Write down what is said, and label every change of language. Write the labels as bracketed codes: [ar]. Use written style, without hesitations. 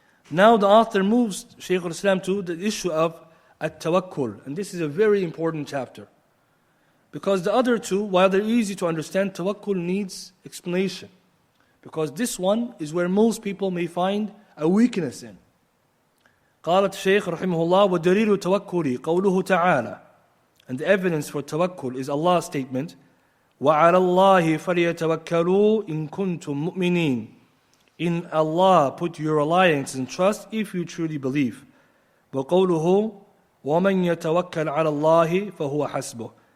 [en] Now the author moves, Shaykh al-Islam, to the issue of at-tawakkul. And this is a very important chapter. Because the other two, while they're easy to understand, tawakkul needs explanation. Because this one is where most people may find a weakness in. [ar] قالت الشيخ رحمه الله ودليل توكلي قوله تعالى. [en] And the evidence for tawakkul is Allah's statement, [ar] وَعَلَى اللَّهِ فَلْيَتَوَكَّلُوا إِن كُنتُم مُؤْمِنِينَ. [en] In Allah put your reliance and trust if you truly believe. [ar] وَقَوْلُهُ وَمَنْ يَتَوَكَّلْ عَلَى اللَّهِ فَهُوَ حَسْبُهُ.